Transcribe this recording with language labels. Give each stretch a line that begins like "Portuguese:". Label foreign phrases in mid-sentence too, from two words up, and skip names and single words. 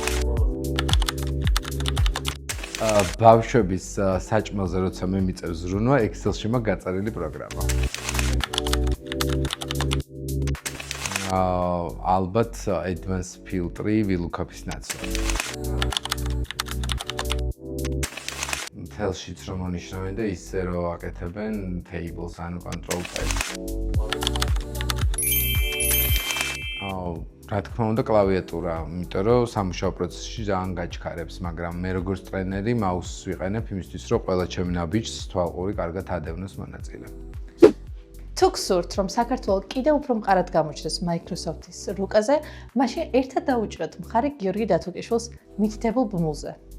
Georgian: ბავშვების საჭმელზე როცა მე მიწევს ზრუნვა, Excel-ში მაქვს გაწერილი პროგრამა. ალბათ
English: advanced filtri
Georgian: VLOOKUP-ის ნაცვლად. Excel-შიც რომ მონიშნავენ და ისე რომ აკეთებენ tables ანუ
English: control type.
Georgian: რა თქმა უნდა კლავიატურა, იმიტომ რომ სამუშაო პროცესში ძალიან გაჩქარებს, მაგრამ მე როგორც ტრენერი მაუსს ვიყენებ იმისთვის, რომ ყველა ჩემი ნაბიჯს თვალყური კარგად ადევნოს მონაწილე. თუ გსურთ, რომ საქართველოს კიდევ უფრო მყარად გამოჩნდეს Microsoft-ის რუკაზე, მაშინ ერთად დაუჭიროთ მხარი გიორგი დათუკიშვილს მითითებულ ბმულზე.